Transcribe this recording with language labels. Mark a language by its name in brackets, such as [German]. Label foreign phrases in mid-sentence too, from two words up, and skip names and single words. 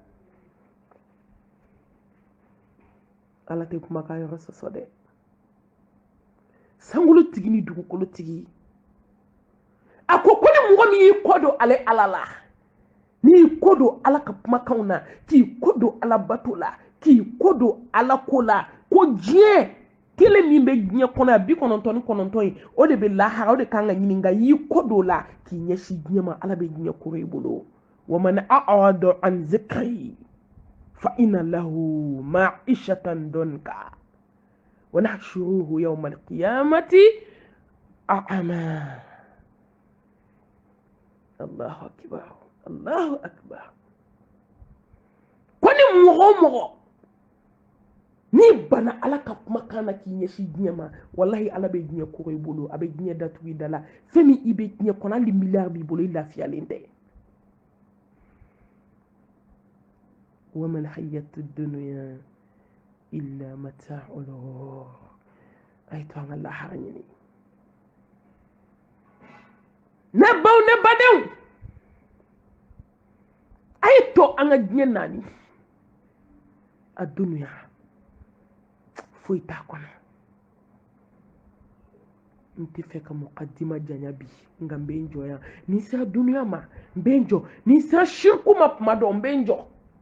[Bambara] ala tɛ kumakan yɔrɔ sɔsɔ dɛ sankolotigi ni dugukolotigi a ko ni mɔgɔ min y'i kɔ don ale ala la n'i y'i kɔ don ala ka kumakanw na k'i kɔ don ala bato la k'i kɔ don ala ko la ko diɲɛ kelen min bɛ diɲɛ kɔnɔ yan 99 in o de bɛ lahara o de kan ka ɲini nka y'i kɔ don la k'i ɲɛsin diɲɛ ma ala bɛ diɲɛ koro i bolo [Arabic] ومن أعرض عن ذكري فإن له معيشة ضنكا ونحشره يوم القيامة أعمى الله أكبر الله أكبر [Bambara] ko ni mɔgɔ ni bana ala ka kumakan na k'i ɲɛsin diɲɛ ma wallahi ala bɛ diɲɛ koro i bolo a bɛ diɲɛ datugu i da la fɛn min i bɛ diɲɛ kɔnɔ hali miliyari b'i bolo i lafiyalen tɛ [Arabic] وما الحياة الدنيا إلا متاع الغرور [Bambara] ay to an Allah lahara ɲini ne badenw ay to an ka diɲɛ naani a dunya foyi t'a kɔnɔ n tɛ fɛ ka muqaddima janya bi nka n bɛ n jɔ yan ni sera dunuya ma n bɛ n jɔ ni sera shirku ma tuma dɔ n bɛ n jɔ